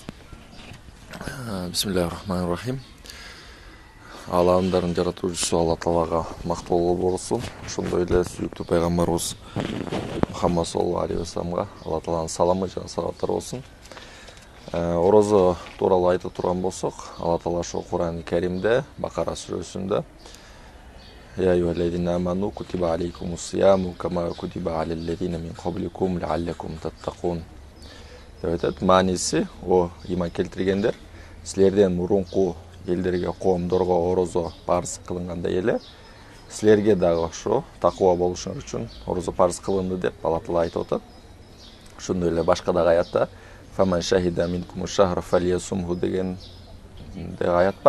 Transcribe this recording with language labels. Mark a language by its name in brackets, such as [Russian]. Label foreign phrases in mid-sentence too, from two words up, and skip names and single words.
[Kyrgyz] Бисмиллахиррахманиррахим. Аламдардын жаратуучусу Алла Таалага мактоолор болсун. Ошондой эле сүйүктүү пайгамбарыбыз Мухаммад [Arabic] صلى الله عليه [Kyrgyz] вассаламга Алла Тааланын саламы жана салаваттары болсун. Орозо тууралуу айтып турган болсок, Алла Таала ошо Кур'ан-ы Каримде Бакара сүрөсүндө [Arabic] يا أيها الذين آمنوا كتب عليكم الصيام كما كتب على الذين من قبلكم لعلكم تتقون. [Kyrgyz] деп айтат. Мааниси, о иман келтиргендер, силерден мурунку элдерге, коомдорго орозо парыз кылынгандай эле, силерге дагы ошо такыба болушуңар үчүн орозо парыз кылынды деп Алла Таала айтып атат. Ошондой эле башка дагы аятта [Arabic] فمن شهد منكم الشهر فليصمه [Kyrgyz] деген аят бар.